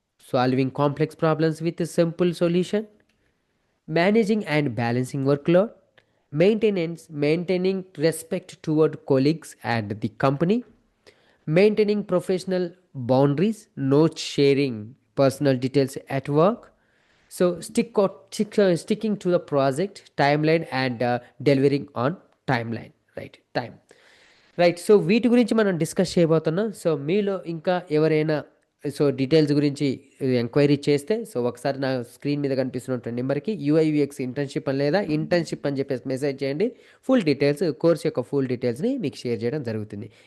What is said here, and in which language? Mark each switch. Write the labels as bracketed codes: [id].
[en] Solving complex problems with simple solution, managing and balancing workload, maintaining respect toward colleagues and the company, maintaining professional boundaries, not sharing personal details at work. So sticking to the project timeline and delivering on timeline. [te] Right. So వీటి గురించి మనం discuss చేయబోతున్నాం. So మీలో ఇంకా ఎవరైనా so details గురించి enquiry చేస్తే so ఒకసారి నా స్క్రీన్ మీద కనిపిస్తున్నటువంటి నెంబర్కి యూఐవిఎక్స్ ఇంటర్న్షిప్ అని లేదా ఇంటర్న్షిప్ అని చెప్పేసి మెసేజ్ చేయండి. ఫుల్ డీటెయిల్స్, కోర్స్ యొక్క ఫుల్ డీటెయిల్స్ని మీకు షేర్ చేయడం జరుగుతుంది.